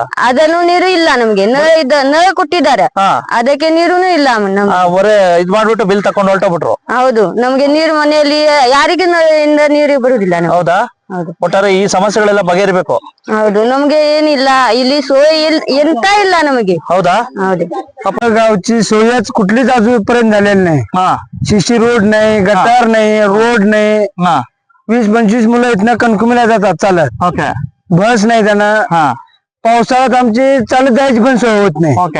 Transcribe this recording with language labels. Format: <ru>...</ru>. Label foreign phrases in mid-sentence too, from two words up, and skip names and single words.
<kn>ಅದನ್ನು ನೀರು ಇಲ್ಲ ನಮ್ಗೆ. ನಳ ಕೊಟ್ಟಿದ್ದಾರೆ, ಹಾ ಅದಕ್ಕೆ ನೀರುನು ಇಲ್ಲ ನಮ್ಗೆ. ಒರೆ ಇದ್ ಮಾಡ್ಬಿಟ್ಟು ಬಿಲ್ ತಕೊಂಡ್ ಹೊರಟೋಗ್ಬಿಟ್ರು. ಹೌದು, ನಮ್ಗೆ ನೀರು ಮನೆಯಲ್ಲಿ ಯಾರಿಗೆ ನಳದಿಂದ ನೀರು ಬರುದಿಲ್ಲ ನಮ್ಗೆ. ಹೌದಾ? ಹೌದು. ಒಟ್ಟಾರೆ ಈ ಸಮಸ್ಯೆಗಳೆಲ್ಲ ಬಗೆಹರಿಬೇಕು. ಹೌದು ನಮಗೆ ಏನಿಲ್ಲ ಇಲ್ಲಿ सोय ಎಂತ ಇಲ್ಲ ನಮಗೆ. ಹೌದಾ? हौदू.</kn> <mr>आपल्या गावची सोयच कुठलीच अजूनपर्यंत झालेली नाही. हा शिशी रोड नाही, गटार नाही, रोड नाही. हा 20-25 मुलं इथनं कणकुमीला जातात चालत. ओके बस नाही त्यांना. हा पावसाळ्यात आमची चालत जायची पण सोय होत नाही. ओके</mr>